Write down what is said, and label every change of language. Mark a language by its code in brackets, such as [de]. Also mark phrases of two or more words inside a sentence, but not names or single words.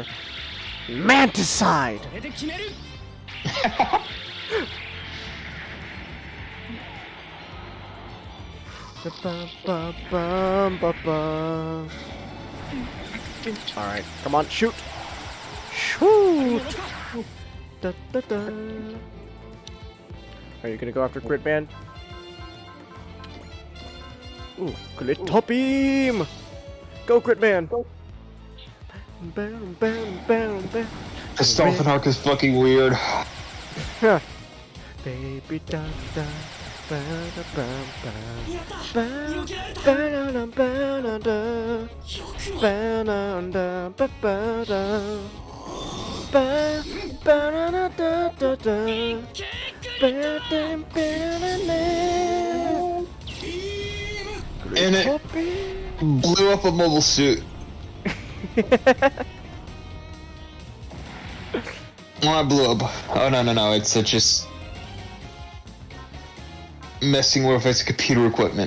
[en] Manticide. Alright, come on, shoot! Shoot! Da, da, da. Are you gonna go after Gridman? Ooh, Glitter Beam! Go, Gridman! Bam, bam, bam, bam. This dolphin arc is fucking weird. Huh. Baby da da ba da bam bam ba da ba da da ba da da ba ba da ba ba da da da da ba da ba da. And it blew up a mobile suit. Well, I blew up. Oh no! It's just messing with its computer equipment.